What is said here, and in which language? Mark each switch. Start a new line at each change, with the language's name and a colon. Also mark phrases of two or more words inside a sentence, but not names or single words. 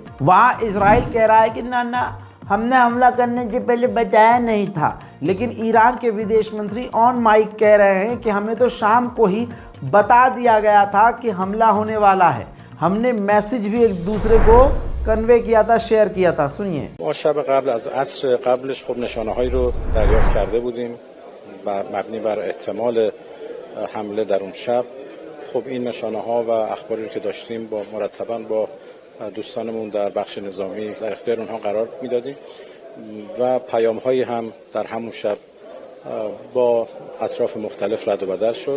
Hindi: वहाँ इजराइल कह रहा है कि ना, हमने हमला करने से पहले बताया नहीं था। लेकिन ईरान के विदेश मंत्री
English: on mic
Hindi: कह रहे हैं कि हमें तो शाम को ही बता दिया गया था कि हमला होने वाला है। हमने मैसेज भी एक दूसरे को कन्वे किया था, शेयर किया था। सुनिए।
Persian: ما شب قبل از عصر قبلش خب نشانه‌هایی رو دریافت کرده بودیم مبنی بر احتمال حمله در اون شب. خب این نشانه‌ها و اخباری رو که داشتیم با مرتباً با دوستانمون در بخش نظامی در اختیار اونها قرار میدادیم و پیام‌هایی هم در همون شب با اطراف مختلف رد و بدل شد.